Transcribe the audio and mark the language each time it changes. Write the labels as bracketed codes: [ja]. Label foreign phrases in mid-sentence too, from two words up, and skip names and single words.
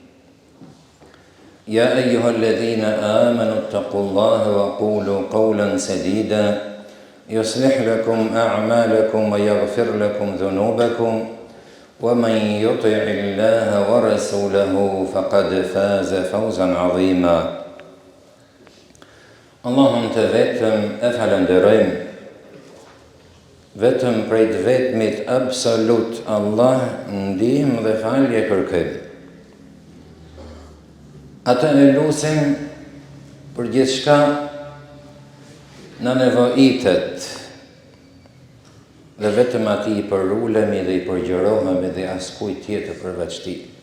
[ar] يا أيها الذين آمنوا اتقوا الله وقولوا قولا سديدا يصلح لكم أعمالكم ويغفر لكم ذنوبكم ومن يطع الله ورسوله فقد فاز فوزا عظيما اللهم [sq] të vetëm e falenderojmë, vetëm prej të vetmit absolut Allah ndihmë dhe falje kërkojmë. Atë e lutim për gjithçka na nevojitet dhe vetëm atij i përulemi dhe i përgjërohemi dhe askujt tjetër përveç tij.